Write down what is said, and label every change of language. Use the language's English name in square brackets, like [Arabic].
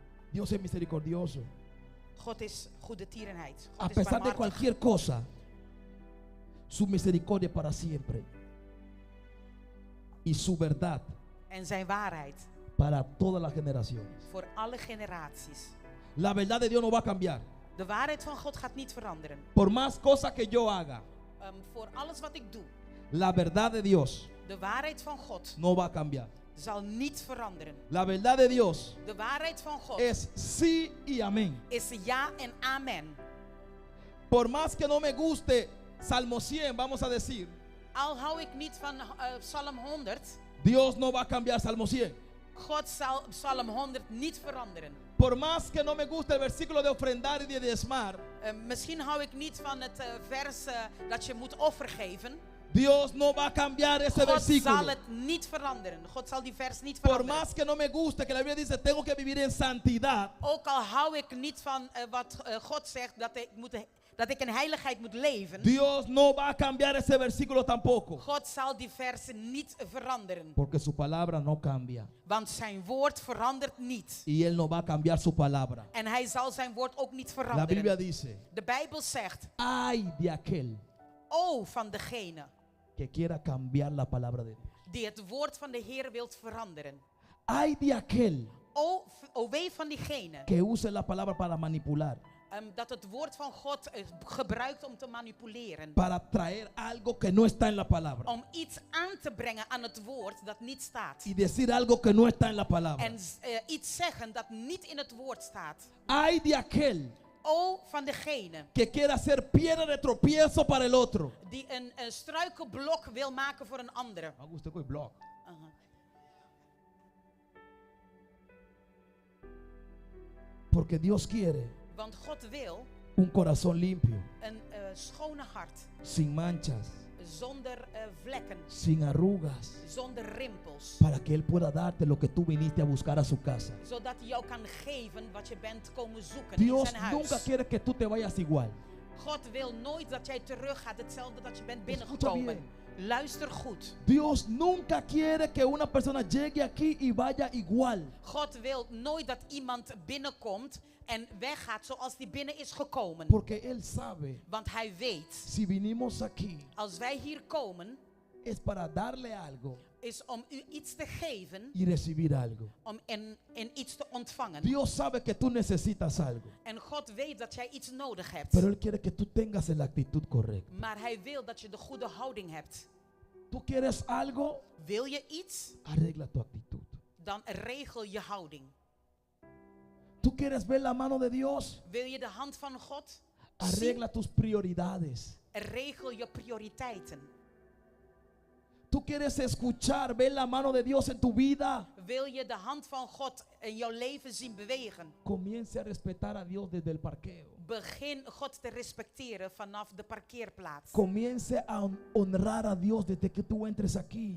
[Spanish] Dios es misericordioso. [Dutch] God is goede tierenheid. [Spanish] A [Dutch] God is [Spanish] pesar de [Dutch] barmhartig. [Spanish] cualquier cosa, su misericordia para siempre. Y su verdad [Dutch] En zijn waarheid [Spanish] para todas las generaciones. [Dutch] voor alle generaties. [Spanish] La verdad de Dios no va a cambiar. [Dutch] De waarheid van God gaat niet veranderen. [Spanish] Por más cosas que yo haga, [Dutch] Voor alles wat ik doe, [Spanish] la verdad de Dios [Dutch] de waarheid van God [Spanish] no va a cambiar. [Dutch] zal niet veranderen. [Spanish] La verdad de Dios [Dutch] De waarheid van God [Spanish] es sí y amén. [Dutch] is ja en amen. [Spanish] Por más que no me guste Salmo 100, vamos a decir, [Dutch] Al hou ik niet van Psalm 100, [Spanish] Dios no va a cambiar Salmo 100. [Dutch] God zal Psalm 100 niet veranderen. [Spanish] Por más que no me guste el versículo de ofrendar y de diezmar, [Dutch] Misschien hou ik niet van het vers dat je moet offer geven. [Spanish] Dios no va a cambiar ese [Dutch] God [Spanish] versículo. [Dutch] zal het niet veranderen. God zal die vers niet [Spanish] Por [Dutch] veranderen. [Spanish] más que no me guste que la Biblia dice tengo que vivir en santidad, [Dutch] Ook al hou ik niet van wat God zegt dat ik in heiligheid moet leven. [Spanish] Dios no va a cambiar ese versículo tampoco. [Dutch] God zal die vers niet veranderen. [Spanish] Porque su palabra no cambia. [Dutch] Want zijn woord verandert niet. [Spanish] Y Él no va a cambiar su palabra. [Dutch] En hij zal zijn woord ook niet [Spanish] La Biblia [Dutch] veranderen. [Spanish] dice, [Dutch] De Bijbel zegt, [Spanish] ay de aquel [Dutch] o van degene [Spanish] que quiera cambiar la palabra de Dios. [Dutch] die het woord van de Heer wilt veranderen. [Spanish] Ay de aquel [Dutch] O wee van diegene [Spanish] que use la palabra para manipular, [Dutch] dat het woord van God gebruikt om te manipuleren. [Spanish] para traer algo que no está en la palabra [Dutch] Om iets aan te brengen aan het woord dat niet staat. [Spanish] y decir algo que no está en la palabra. [Dutch] En iets zeggen dat niet in het woord staat. [Spanish] Ay de aquel [Dutch] O van degene [Spanish] que quiera ser piedra de tropiezo para el otro. [Dutch] die een struikelblok wil maken voor een andere. Uh-huh. [Spanish] Porque Dios quiere [Dutch] Want God wil [Spanish] un corazón limpio, [Dutch] een schone hart. [Spanish] sin manchas, [Dutch] Zonder vlekken. [Spanish] sin arrugas, [Dutch] Zonder rimpels. [Spanish] para que Él pueda darte lo que tú viniste a buscar a su casa. [Dutch] Zodat hij jou kan geven wat je bent komen zoeken [Spanish] Dios [Dutch] in zijn [Spanish] nunca [Dutch] huis. [Spanish] quiere que tú te vayas igual. [Dutch] God wil nooit dat jij terug gaat hetzelfde dat je bent [Spanish] Escucha [Dutch] binnengekomen. [Spanish] bien. [Dutch] Luister goed. [Spanish] Dios nunca quiere que una persona llegue aquí y vaya igual. [Dutch] God wil nooit dat iemand binnenkomt en weggaat zoals die binnen is gekomen. [Spanish] Porque Él sabe, [Dutch] Want hij weet, [Spanish] si vinimos aquí, [Dutch] als wij hier komen, [Spanish] es para darle algo [Dutch] is om u iets te geven [Spanish] y recibir algo. [Dutch] om en iets te ontvangen. [Spanish] Dios sabe que tú necesitas algo, [Dutch] En God weet dat jij iets nodig hebt. [Spanish] pero Él quiere que tú tengas la actitud correcta. [Dutch] Maar hij wil dat je de goede houding hebt. [Spanish] Tú quieres algo, [Dutch] Wil je iets, [Spanish] arregla tu actitud. [Dutch] dan regel je houding. [Spanish] Tú quieres ver la mano de Dios, [Dutch] Wil je de hand van God? [Spanish] arregla tus prioridades. [Dutch] Regel je prioriteiten. [Spanish] Tú quieres escuchar, ver la mano de Dios en tu vida. [Dutch] Wil je de hand van God in jouw leven zien bewegen? [Spanish] Comience a respetar a Dios desde el parqueo. [Dutch] Begin God te respecteren vanaf de parkeerplaats. [Spanish] Comience a honrar a Dios desde que tú entres aquí.